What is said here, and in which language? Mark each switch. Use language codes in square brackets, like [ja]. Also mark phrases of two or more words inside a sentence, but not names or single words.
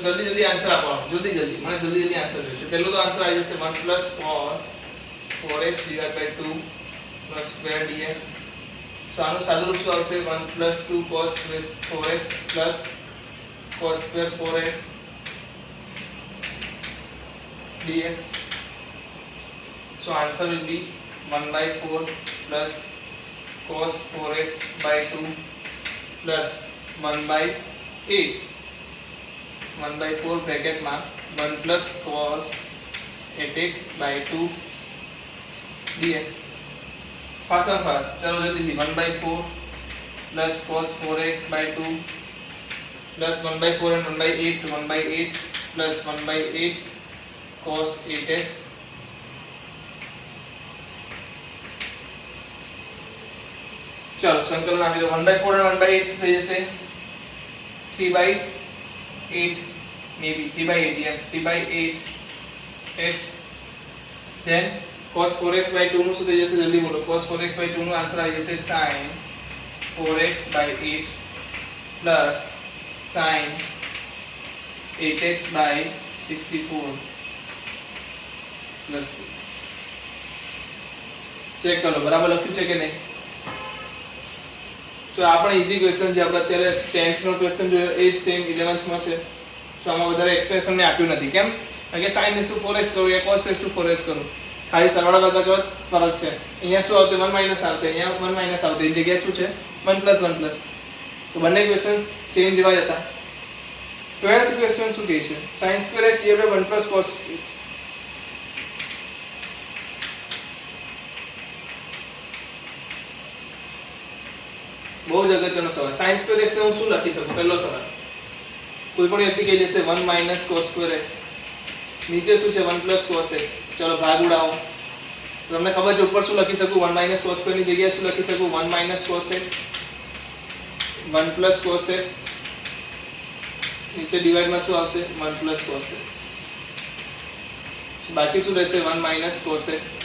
[gu] જલ્દી આન્સર આપવાનો. જલ્દી મને જલ્દી આન્સર જોઈએ છે. પહેલો તો આન્સર આવી જશે [en] 1 plus cos 4x divided by 2 plus square dx. [gu] સો આનું સાદુરૂપ શું આવશે [en] 1 plus 2 cos 4x plus cos square 4x dx. So answer will be 1 by 4 plus cos 4x by 2 plus 1 by 8. 1 by 4 bracket માં 1 plus cos 8x by 2 dx. Fast and fast. [hi] चलो जल्दी से [en] 1 by 4 plus cos 4x by 2 plus 1 by 4 and 1 by 8 to 1 by 8 plus 1 by 8 cos 8x. [hi] चलो संकलन [gu] આપી દો [en] 1 by 4 and 1 by 8 [gu] થઈ જશે [en] 3 by 8 maybe 3 by 8 yes 3 by 8 x then cos 4x by 2 [gu] નું શું થઈ જશે જલ્દી બોલો [en] cos 4x by 2 [gu] નો આન્સર આવી જશે [en] sin 4x by 8 plus sin 8x by 64 [gu] plus ચેક કરો બરાબર લખ્યું છે કે નહીં સો આ પણ [en] easy question [gu] છે આપણે અત્યારે 10th નો ક્વેશ્ચન જોયો એ જ સેમ 11th માં છે સો આમાં વધારે એક્સપ્રેશન ને આપ્યું નથી કેમ કારણ કે [en] sin 4x [gu] કરું યા [en] cos 4x [gu] કરું ખાલી સરવાળા ભાગાકાર ફરક છે અહીંયા શું આવશે 1 માઈનસ આવશે અહીંયા 1 માઈનસ આવશે એ જગ્યાએ શું છે 1 પ્લસ 1 પ્લસ તો બંને ક્વેશ્ચન્સ સેમ જેવા જ હતા 12th ક્વેશ્ચન શું કહે છે [en] sin square x divided by 1 plus cos x [gu] બહુ જ અગત્યનો સવાલ [en] sin square x [gu] ને હું શું લખી શકું પહેલો સવાલ કોઈ પણ વ્યક્તિ કહી દેશે [en] 1 minus cos square x [gu] નીચે શું છે [en] 1 plus cos x [gu] ચલો ભાગ ઉડાવો તમને ખબર છે ઉપર શું લખી શકું [en] 1 minus cos square [gu] ની જગ્યાએ શું લખી શકું [en] 1 minus cos x 1 plus cos x [gu] નીચે ડિવાઇડ માં શું આવશે 1 plus cos x બાકી શું રહેશે [en] 1 minus cos x